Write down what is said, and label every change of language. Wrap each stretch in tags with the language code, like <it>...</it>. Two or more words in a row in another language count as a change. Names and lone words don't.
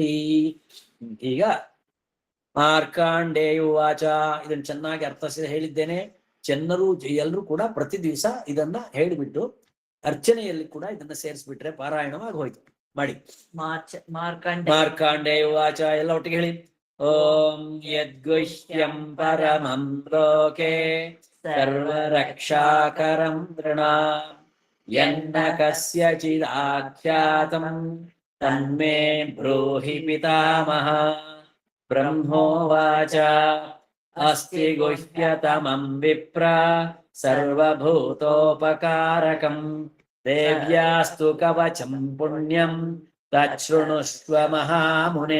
<kn>ಈಗ ಮಾರ್ಕಾಂಡೇಯ ವಾಚ, ಇದನ್ನು ಚೆನ್ನಾಗಿ ಅರ್ಥಿಸಿ ಹೇಳಿದ್ದೇನೆ. ಎಲ್ಲರೂ ಕೂಡ ಪ್ರತಿ ದಿವಸ ಇದನ್ನ ಹೇಳಿಬಿಟ್ಟು ಅರ್ಚನೆಯಲ್ಲಿ ಕೂಡ ಇದನ್ನ ಸೇರಿಸ್ಬಿಟ್ರೆ ಪಾರಾಯಣವಾಗಿ ಹೋಯ್ತು. ಮಾಡಿ. ಮಾರ್ಕಾಂಡೇಯ ವಾಚ ಎಲ್ಲ ಒಟ್ಟಿಗೆ ಹೇಳಿ.</kn> <sa>ಓಂ ಯದ್ಗುಹ್ಯಂ ಪರಮಂ ಲೋಕೆ ಸರ್ವರಕ್ಷಾಕರಂ ನೃಣಾಂ ಯನ್ನ ಕಸ್ಯಚಿದಾಖ್ಯಾತಂ ತನ್ಮೇ ಬ್ರೂಹಿ ಪಿತಾಮಹ. ಬ್ರಹ್ಮೋವಾಚ ಅಸ್ತಿ ಗುಹ್ಯತಮಂ ವಿಪ್ರ ಸರ್ವಭೂತೋಪಕಾರಕಂ ದೇವ್ಯಾಸ್ತು ಕವಚಂ ಪುಣ್ಯಂ ತಚ್ಛೃಣುಷ್ವ ಮಹಾಮುನೆ.</sa>